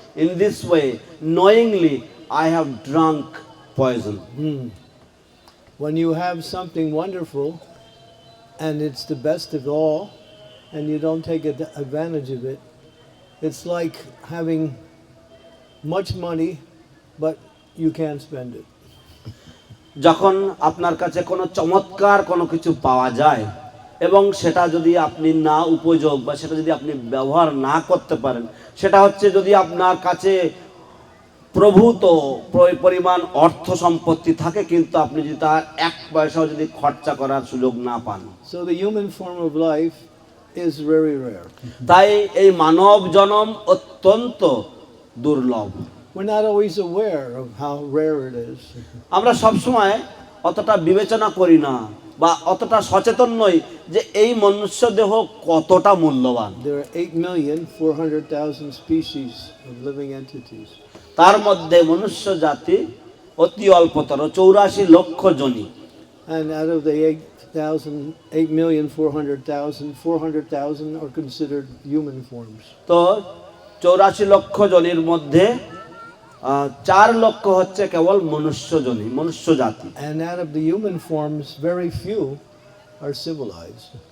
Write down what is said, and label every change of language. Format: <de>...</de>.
<en>In this way, knowingly, I have drunk poison. When you have something wonderful and it's the best of all and you don't take advantage of it, it's like having much money but you can't spend it.</en> <bn>যখন আপনার কাছে কোনো চমৎকার কোনো কিছু পাওয়া যায় এবং সেটা যদি আপনি না উপযোগ বা সেটা যদি আপনি ব্যবহার না করতে পারেন, সেটা হচ্ছে যদি আপনার কাছে প্রভূত পরিমাণ অর্থ সম্পত্তি থাকে কিন্তু আপনি যদি তার এক পয়সাও যদি খরচা করার সুযোগ না পান।</bn> <en>So the human form of life is very rare.</en> <bn>তাই এই মানব জন্ম অত্যন্ত দুর্লভ।</bn> <en>We're not always aware of how rare it is.</en> <bn>আমরা সবসময় অতটা বিবেচনা করি না বা অতটা সচেতন নই যে এই মনুষ্য দেহ কতটা মূল্যবান।</bn> <en>There are 8,400,000 species of living entities.</en> <bn>তার মধ্যে মনুষ্য জাতি অতি অল্পতর 84 লক্ষ Johnny.</bn> <en>And out of the 8,400,000, 400,000 are considered human forms.</en> <bn>তো 84 লক্ষ জনির মধ্যে 4 লক্ষ হচ্ছে কেবল মনুষ্য জনি, মনুষ্য জাতি।</bn> <en>And out of the human forms, very few are civilized.</en>